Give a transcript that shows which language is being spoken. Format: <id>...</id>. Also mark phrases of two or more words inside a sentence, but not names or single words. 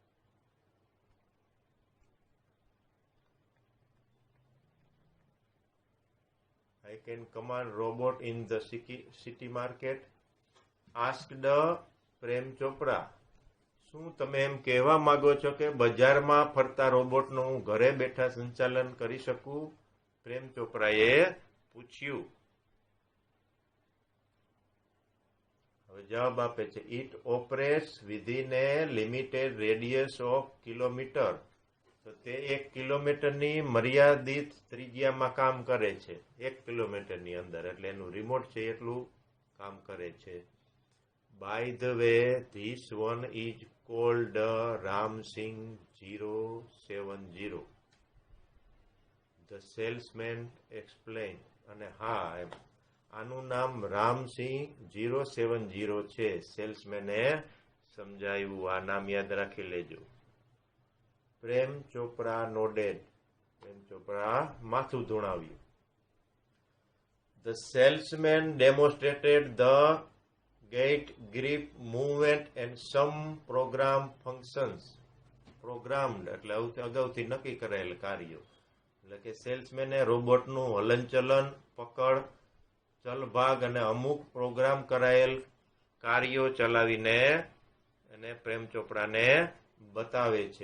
<en>I can command robot in the city market. Asked પ્રેમ ચોપડા.</en> <gu>શું તમે એમ કહેવા માંગો છો કે બજારમાં ફરતા રોબોટનું હું ઘરે બેઠા સંચાલન કરી શકું? પ્રેમ ચોપડાએ પૂછ્યું. હવે જવાબ આપે છે.</gu> <en>It operates within a limited radius of kilometer.</en> <gu>તો તે 1 કિલોમીટરની મર્યાદિત ત્રિજ્યામાં કામ કરે છે. 1 કિલોમીટરની અંદર, એટલે એનું રિમોટ છે એટલું કામ કરે છે.</gu> <en>By the way, this one is called Ramsing 070. The salesman explained.</en> <gu>અને હા, આનું નામ રામસિંહ 070 છે. સેલ્સમેને સમજાવ્યું. આ નામ યાદ રાખી લેજો. પ્રેમ ચોપડા નોડેડ. પ્રેમ ચોપડા માથું ધુણાવ્યું.</gu> <en>The salesman demonstrated the gait, grip, movement and some program functions.</en> <gu>Programmed એટલે અગાઉથી નક્કી કરાયેલ કાર્યો. એટલે કે સેલ્સમેને રોબોટનું હલનચલન, પકડ, ચલભાગ અને અમુક પ્રોગ્રામ કરાયેલ કાર્યો ચલાવીને અને પ્રેમ ચોપડાને બતાવે છે.</gu>